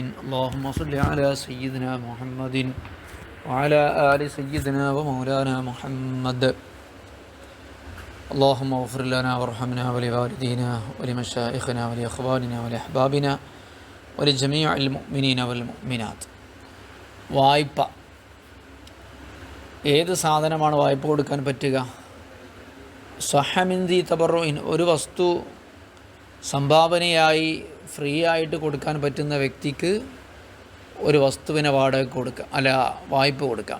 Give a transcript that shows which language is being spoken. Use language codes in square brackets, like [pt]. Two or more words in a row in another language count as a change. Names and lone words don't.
[ar] اللهم صل على سيدنا محمد وعلى آل سيدنا ومولانا محمد. اللهم اغفر لنا وارحمنا ولوالدينا ولمشايخنا ولإخواننا ولأحبابنا ولجميع المؤمنين والمؤمنات. [ml] വായ്പ, ഏത് സാധനമാണ് വായ്പ കൊടുക്കാൻ പറ്റുക? [ar] صح منه تبرع, [ml] ഒരു വസ്തു സംഭാവനയായി ഫ്രീ ആയിട്ട് കൊടുക്കാൻ പറ്റുന്ന വ്യക്തിക്ക് ഒരു വസ്തുവിനെ വാടക കൊടുക്കാം, അല്ല വായ്പ കൊടുക്കാം.